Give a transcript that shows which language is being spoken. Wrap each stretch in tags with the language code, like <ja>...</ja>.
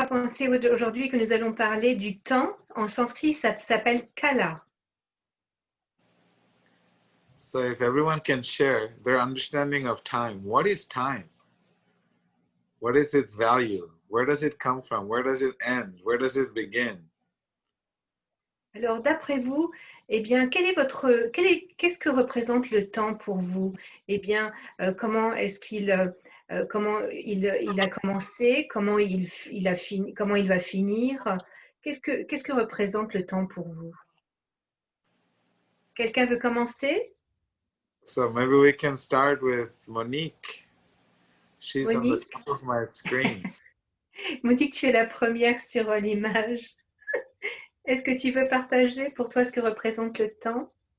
<fr>penser aujourd'hui que nous allons parler du temps. En sanskrit, ça s'appelle kala.</fr> <en>So if everyone can share their understanding of time, what is time? What is its value? Where does it come from? Where does it end? Where does it begin?</en> <fr>Alors, d'après vous, eh bien, qu'est-ce que représente le temps pour vous? Eh bien, comment est-ce comment il a commencé? Comment il a fini? Comment il va finir? Qu'est-ce que représente le temps pour vous? Quelqu'un veut commencer?</fr> <en>So maybe we can start with Monique. She's on the Monique? top of my screen.</en> <fr>Monique, tu es la première sur l'image. Est-ce que tu veux partager pour toi ce que représente le temps?</fr>